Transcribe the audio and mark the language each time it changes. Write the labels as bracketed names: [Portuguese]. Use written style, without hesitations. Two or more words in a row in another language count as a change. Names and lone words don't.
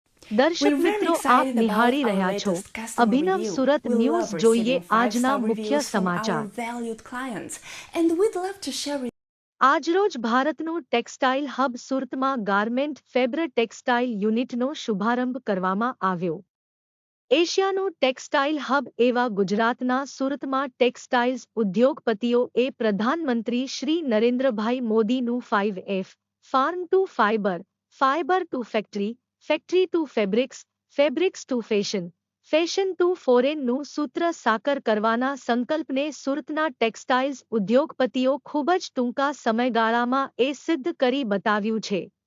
[Gujarati] દર્શક [English] We're very [Gujarati] મિત્રો, આપ [English] excited about [Gujarati] નિહાળી [English] our [Gujarati] રહ્યા છો [English] latest customer [Gujarati] અભિનવ [English] review. [Gujarati] સુરત [English] We [Gujarati] ન્યૂઝ. [English] love [Gujarati] જોઈએ [English] receiving [Gujarati] આજના [English] 5-star [Gujarati] મુખ્ય [English] reviews from our [Gujarati] સમાચાર. [English] valued clients, and we'd love to share with [Gujarati] આજરોજ ભારતનું [English] textile hub [Gujarati] સુરતમાં ગાર્મેન્ટ ફેબ્ર ટેક્સટાઇલ યુનિટનો શુભારંભ કરવામાં આવ્યો. એશિયાનું [English] textile hub [Gujarati] એવા ગુજરાતના સુરતમાં ટેક્સટાઇલ્સ ઉદ્યોગપતિઓએ પ્રધાનમંત્રી શ્રી નરેન્દ્રભાઈ મોદીનું 5F [English] farm to fibre, fibre to factory, factory to fabrics, fabrics to fashion, fashion to foreign [Gujarati] સૂત્ર સાકર કરવાના સંકલ્પને સુરતના ટેક્સટાઇલ્સ ઉદ્યોગપતિઓ ખૂબ જ ટૂંકા સમયગાળામાં એ સિદ્ધ કરી બતાવ્યું છે.